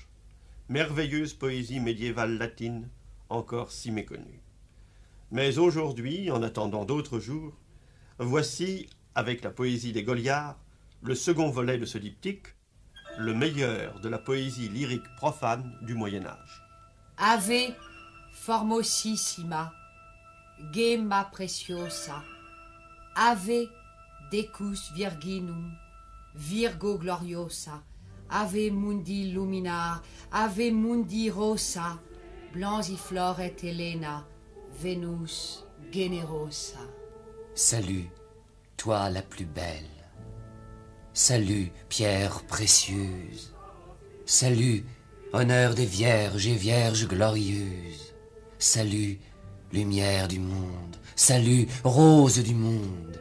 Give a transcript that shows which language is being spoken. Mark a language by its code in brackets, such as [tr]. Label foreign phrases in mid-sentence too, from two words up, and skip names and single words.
[fr] Merveilleuse poésie médiévale latine, encore si méconnue. Mais aujourd'hui, en attendant d'autres jours, voici, avec la poésie des Goliards, le second volet de ce diptyque, le meilleur de la poésie lyrique profane du Moyen-Âge. [la] Ave formosissima, gemma preciosa, ave decus virginum, virgo gloriosa, ave mundi luminar, ave mundi rosa, blanzifloret Helena, Venus generosa. [fr] Salut, toi la plus belle. Salut, pierre précieuse. Salut, honneur des vierges et vierges glorieuses. Salut, lumière du monde. Salut, rose du monde.